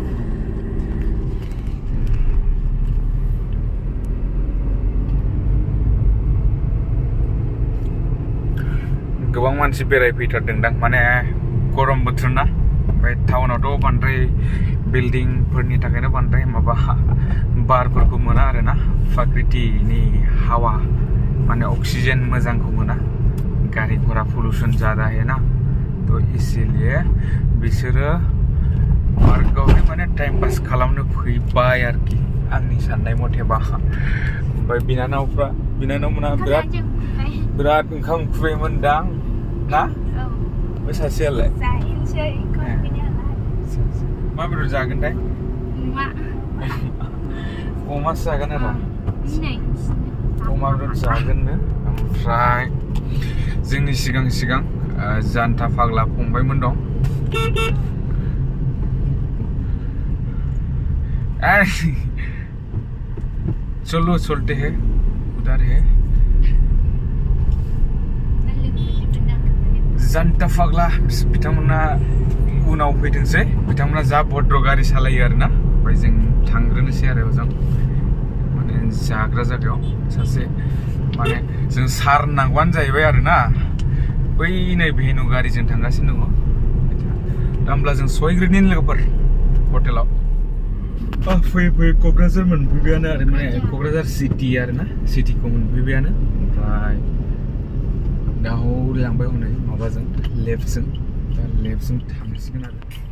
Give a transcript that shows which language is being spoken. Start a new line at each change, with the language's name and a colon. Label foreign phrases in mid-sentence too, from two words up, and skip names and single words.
Bodo: गोबां मानसि बेरायफैथारदोंदां माने गरम बोथोर ना ओमफ्राय टाउनावथ' बांद्राय बिल्डिंफोरनि थाखायनो बांद्राय माबा बारफोरखौ मोना आरोना प्रकृतिनि हावा माने अक्सिजेन मोजांखौ मोना गारि घोड़ा
Hindi: पल्यूशन ज़्यादा है ना तो इसीलिए
Bodo: बिसोरो पार्कआवहाय माने टाइम पास खालामनो फैबाय आरोखि आंनि साननाय मथेबा ओमफ्राय बिनानावमोना बिराद ओंखाम उखैबायमोनदां ना बै सासेयालाय मा बेदर जागोनथाय अमासो जागोन आरो अमा बेदर जागोननो ओमफ्राय जोंनि सिगां जान्था फाग्ला फंबायमोन दं
Hindi: चलो चलते हैं उधर है
Bodo: जान्था फाग्ला बिथांमोना उनाव फैथोंसै बिथांमोना जा भद्र गारि सालायो आरोना ओमफ्राय जों थांग्रोनोसै आरो ओजों माने जाग्रा जायगायाव सासे माने जों सार नांगौआनो जाहैबाय आरोना बै नै भेनु गारिजों थांगासिनो दङ दा होमब्ला जों सहैग्रोनि लोगोफोर हटेलाव फैयै क'क्राझार मोनफैबायानो आरो माने क'क्राझार सिटि आरोना सिटिखौ मोनफैबायानो ओमफ्राय दा लांबाय हनै माबाजों लेफ्टजों दा लेफ्टजों थांसिगोन आरो